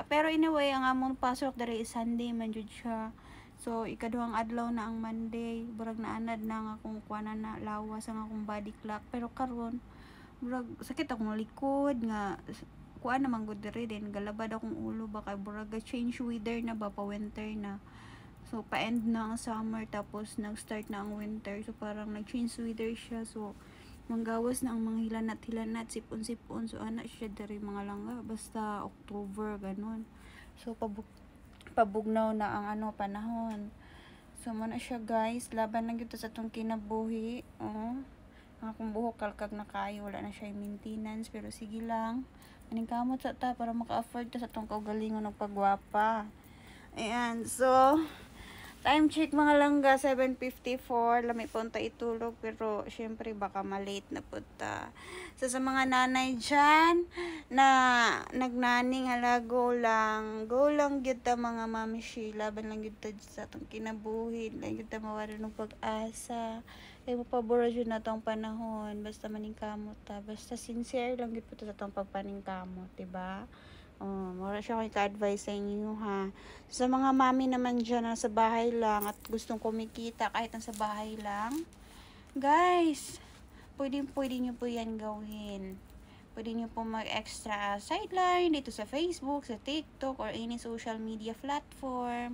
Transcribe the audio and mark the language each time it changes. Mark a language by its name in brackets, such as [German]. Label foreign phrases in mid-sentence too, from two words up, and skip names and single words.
[Cebuano] Pero anyway, ang among pasok dari is Sunday man jud siya. So, ikaduhang adlaw na ang Monday. Burag na anad na nga akong kuwanan na lawas ang akong [English] body clock. [Cebuano] Pero karon burag sakit akong likod nga kuan naman gud diri din galabad akong ulo baka burag [English] change weather [Cebuano] na ba pa winter na. So pa end na ang summer tapos nag-start na ang winter. So parang nag- [English] change weather [Cebuano] siya. So manggawas na ang mga hilanat sipon-sipon. So ana siya diri mga langga basta October ganon. So pabugnaw na ang panahon. So muna siya guys, laban lang gyud sa atong kinabuhi. Ang akong buhok kalkag na kayo, wala na siya yung maintenance, pero sige lang, maning kamot sa ta para maka-afford ta sa itong kaugalingon ng pagwapa. Ayan, so [English] time check [Cebuano] mga langga, 7:54, lami po ta itulog, pero syempre baka malate na po ta. So sa mga nanay dyan na nagnaning hala, go lang gyud ta mga mamishi, laban lang gyud ta sa itong kinabuhi, lang gyud ta mawala ng pag-asa. Kay mapabura jud na tong panahon, basta maningkamot ta, basta sincere lang gyud po ta sa tong pagpaningkamot, diba? Mura siya akong ka-advise sa inyo ha. [Filipino] Sa mga mami naman dyan na sa bahay lang at gustong kumikita kahit nasa bahay lang, guys, pwede nyo po yan gawin. Pwede nyo po mag-extra sideline dito sa Facebook, sa TikTok, or [English] any social media platform.